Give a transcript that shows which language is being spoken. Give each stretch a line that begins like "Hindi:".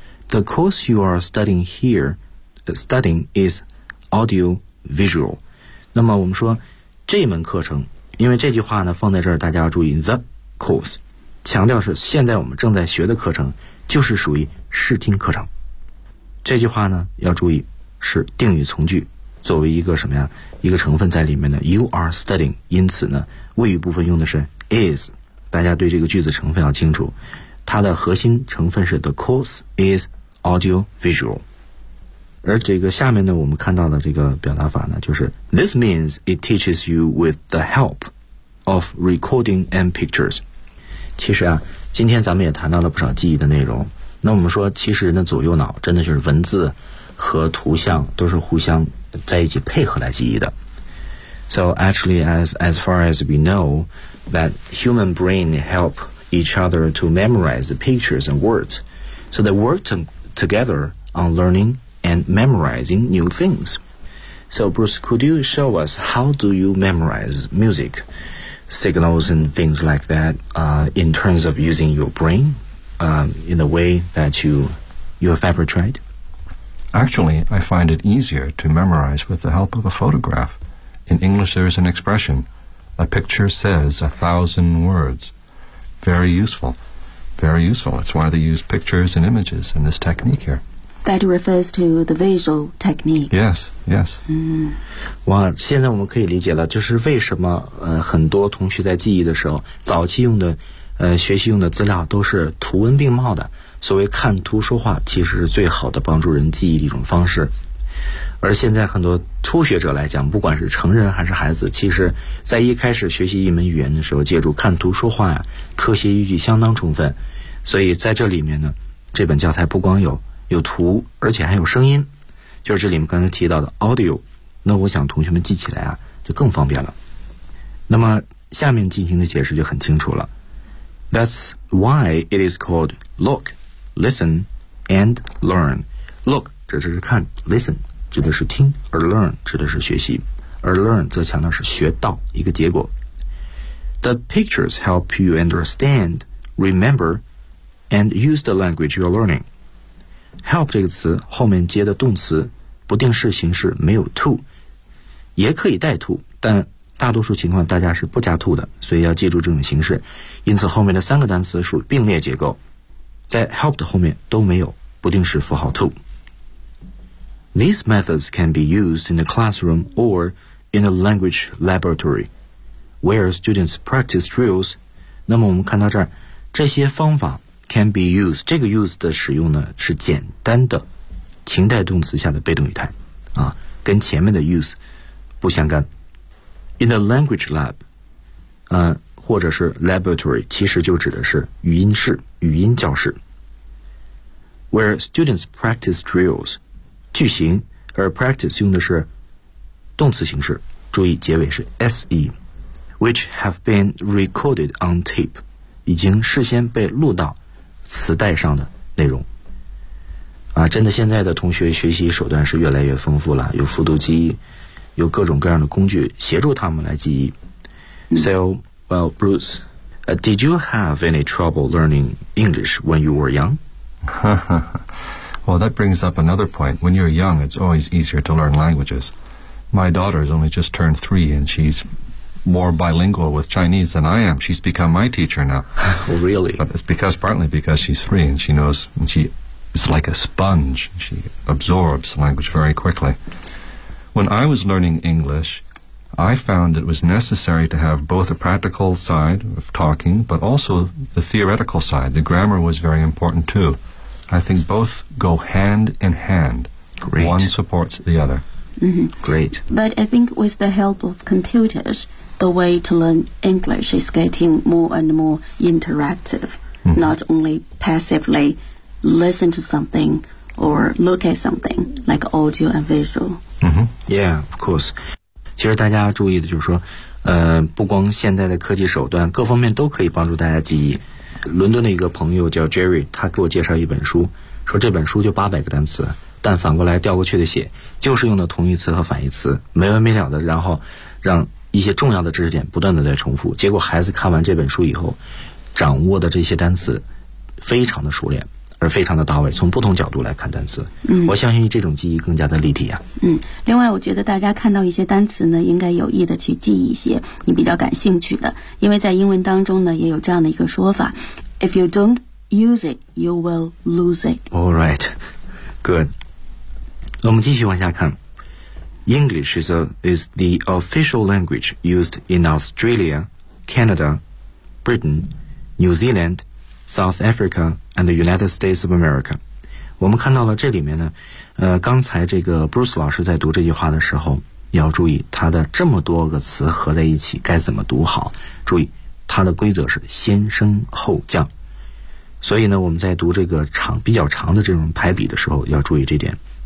English: The course you are studying here is audio visual。
Chinese: 那么我们说这门课程，因为这句话呢放在这儿，大家要注意
English: the course，
Chinese: 强调是现在我们正在学的课程，就是属于视听课程。这句话呢要注意。是定语从句，作为一个什么呀？一个成分在里面呢。
English: You are studying，
Chinese: 因此呢，谓语部分用的是 is。大家对这个句子成分要清楚，它的核心成分是
English: the course is audio visual。
Chinese: 而这个下面呢，我们看到的这个表达法呢，就是
English: This means it teaches you with the help of recording and pictures。
Chinese: 其实啊，今天咱们也谈到了不少记忆的内容。那我们说，其实人的左右脑真的就是文字。和图像都是互相在一起配合来记忆的。
English: So actually, as far as we know, that human brain help each other to memorize the pictures and words. So they work together on learning and memorizing new things. So Bruce, could you show us how do you memorize music, signals and things like that, in terms of using your brain, in the way that you have ever tried? Actually, I find it easier to memorize with the help of a photograph. In English, there is an expression, a picture says 1,000 words. Very useful. Very useful. That's why they use pictures and images in this technique here. That refers to the visual technique. Yes, yes.
Chinese: 哇，现在我们可以理解了，就是为什么很多同学在记忆的时候，早期用的学习用的资料都是图文并茂的。所谓看图说话，其实是最好的帮助人记忆的一种方式。而现在很多初学者来讲，不管是成人还是孩子，其实在一开始学习一门语言的时候，借助看图说话呀，科学依据相当充分。所以在这里面呢，这本教材不光有图，而且还有声音，就是这里面刚才提到的 audio。那我想同学们记起来啊，就更方便了。那么下面进行的解释就很清楚了。
English: That's why it is called look. Listen and learn.
Chinese: Look 指的是看 ，listen 指的是听，而 learn 指的是学习，而 learn 则强调是学到一个结果。
English: The pictures help you understand, remember, and use the language you're learning.
Chinese: Help 这个词后面接的动词不定式形式没有 to， 也可以带 to， 但大多数情况大家是不加 to 的，所以要记住这种形式。因此后面的三个单词属于并列结构。在 help 的后面都没有不定式符号 to。
English: These methods can be used in the classroom or in a language laboratory, where students practice drills.
Chinese: 那么我们看到这儿，这些方法
English: can be used。
Chinese: 这个 use 的使用呢是简单的情态动词下的被动语态，啊，跟前面的 use 不相干。
English: In a language lab，
Chinese: 或者是 laboratory， 其实就指的是语音室。语音教室
English: ，where students practice drills，
Chinese: 句型，而 practice 用的是动词形式，注意结尾是 se，which
English: have been recorded on tape，
Chinese: 已经事先被录到磁带上的内容。啊，真的现在的同学学习手段是越来越丰富了，有复读机，有各种各样的工具协助他们来记忆。
English: So, well, Bruce, did you have any trouble learning English when you were young? Well, that brings up another point. When you're young, it's always easier to learn languages. My daughter has only just turned 3, and she's more bilingual with Chinese than I am. She's become my teacher now. Really? But it's because, partly because she's 3, and she knows, and she is like a sponge. She absorbs language very quickly. When I was learning English... I found it was necessary to have both a practical side of talking, but also the theoretical side. The grammar was very important, too. I think both go hand in hand. Great. One supports the other. Mm-hmm. Great. But I think with the help of computers, the way to learn English is getting more and more interactive,、mm-hmm. not only passively listen to something or look at something, like audio and visual.、 Mm-hmm. Yeah, of course.
Chinese: 其实大家注意的就是说不光现在的科技手段各方面都可以帮助大家记忆。伦敦的一个朋友叫 Jerry, 他给我介绍一本书，说这本书就800个单词，但反过来调过去的写就是用的同义词和反义词，没完没了的，然后让一些重要的知识点不断的在重复，结果孩子看完这本书以后掌握的这些单词非常的熟练而非常的到位，从不同角度来看单词，嗯，我相信这种记忆更加的立体啊。嗯，另外我觉得大家看到一些单词呢，应该有意的去记一些你比较感兴趣的，因为在英文当中呢，也有这样的一个说法 ：
English: If you don't use it, you will lose it. All right, good.
Chinese: 我们继续往下看。
English: English is the official language used in Australia, Canada, Britain, New Zealand. South Africa and the United States of America.
Chinese: 我们看到了这里面呢，刚才这个 Bruce 老师在读这句话的时候，要注意他的这么多个词合在一起该怎么读好。注意，它的规则是先升后降。所以呢，我们在读这个长比较长的这种排比的时候，要注意这点。